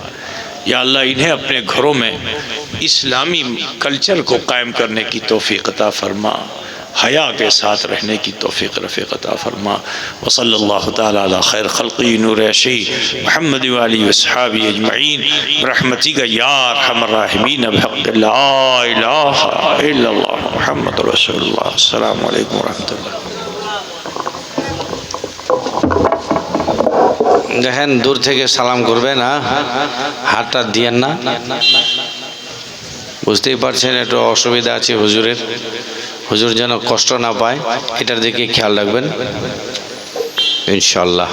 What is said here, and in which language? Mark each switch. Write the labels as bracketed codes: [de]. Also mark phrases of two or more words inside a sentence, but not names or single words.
[ur] یا اللہ انہیں اپنے گھروں میں اسلامی کلچر کو قائم کرنے کی توفیق عطا فرما، حیا کے ساتھ رہنے کی توفیق رفیق عطا فرما۔ [ar] وصلی اللہ تعالی علی خیر خلقی نور عشی محمد وآلہ وصحابہ اجمعین برحمتک یا ارحم الراحمین بحق لا الہ الا اللہ محمد رسول اللہ۔ السلام علیکم ورحمۃ اللہ۔ [bn] দেখেন দূর থেকে সালাম করবেন, হাতটা দিয়েন না, বুঝতেই পারছেন একটু অসুবিধা আছে হুজুরের, হুজুর যেন কষ্ট না পায় এটার দিকে খেয়াল রাখবেন ইনশাআল্লাহ।